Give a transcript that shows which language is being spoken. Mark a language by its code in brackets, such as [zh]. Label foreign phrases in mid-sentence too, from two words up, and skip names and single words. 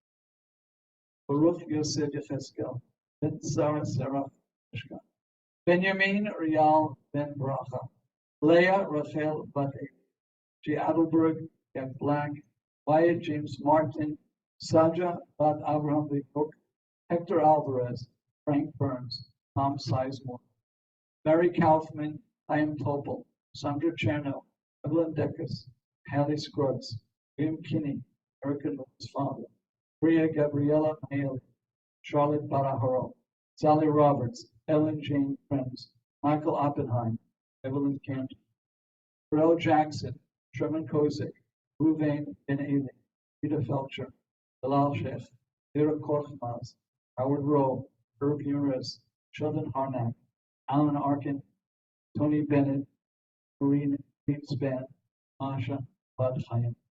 [en] Baruch Yosef Yecheskel, Ben Sarah Sarah Mishka, Benjamin Rial Ben Bracha, Leah Rachel Bat G. Adelberg, Jack Black, Wyatt James Martin, Saja Bat Abraham Lecook, Hector Alvarez, Frank Burns, Tom Sizemore, Barry Kaufman, Chaim Topol, Sandra Cherno, Evelyn Deckers, Hallie Scruggs, William Kinney, Erica Lewis' father, Maria Gabriela Haley, Charlotte Baraharo, Sally Roberts, Ellen Jane Friends, Michael Oppenheim, Evelyn Cantor, Pharrell Jackson, Sherman Kozik, Ruvain Ben Eli, Peter Felcher, Bilal Sheikh, Vera Korchmaz, Howard Rowe, Herb Uriz, Sheldon Harnack, Alan Arkin, Tony Bennett, Marine Greenspan, Masha Bad Chaim.